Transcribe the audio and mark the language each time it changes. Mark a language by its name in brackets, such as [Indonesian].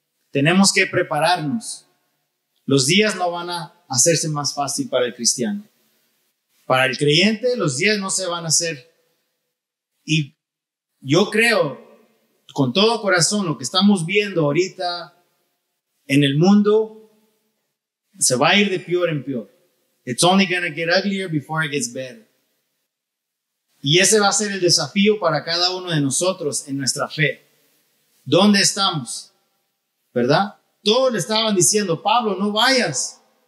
[Spanish] Tenemos que prepararnos. Los días no van a hacerse más fácil para el cristiano. Para el creyente, los días no se van a hacer. Y yo creo, con todo corazón, lo que estamos viendo ahorita en el mundo se va a ir de peor en peor. [English] It's only going to get uglier before it gets better. [Spanish] Y ese va a ser el desafío para cada uno de nosotros en nuestra fe. ¿Dónde estamos? ¿Verdad? Todos le estaban diciendo, Pablo, no vayas.